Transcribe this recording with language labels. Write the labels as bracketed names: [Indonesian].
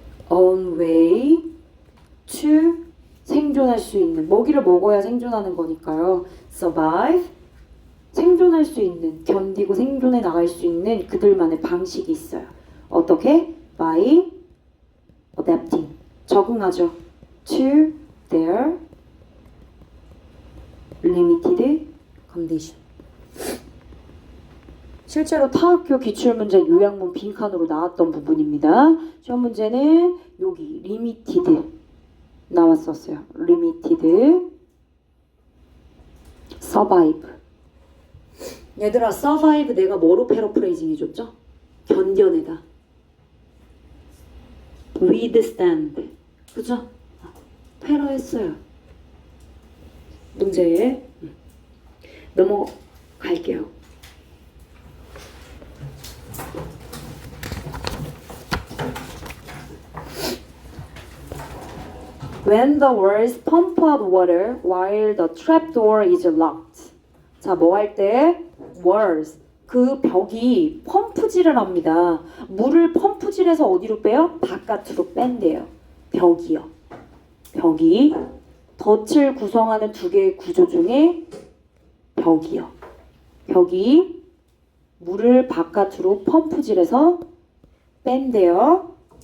[English] own way to [Korean] 생존할 수 있는 먹이를 먹어야 생존하는 거니까요. survive 생존할 수 있는 견디고 생존해 나갈 수 있는 그들만의 방식이 있어요. 어떻게? [English] by adapting [Korean] 적응하죠. [English] to their limited condition [Korean] 실제로 타학교 기출문제 요약문 빈칸으로 나왔던 부분입니다. 시험 문제는 여기 limited 나왔었어요. [English] limited survive [Korean] 얘들아 survive 내가 뭐로 패러프레이징 해줬죠? 견뎌내다 withstand 그죠? 패러했어요. 문제에 넘어갈게요. [English] When the words pump out water while the trapdoor is locked. [Korean] 자, 뭐 할 때? words. 그 벽이 펌프질을 합니다. 물을 펌프질해서 어디로 빼요? 바깥으로 뺀대요. 벽이요. 벽이 덫을 구성하는 두 개의 구조 중에 벽이요. 벽이 물을 바깥으로 펌프질해서 뺀대요.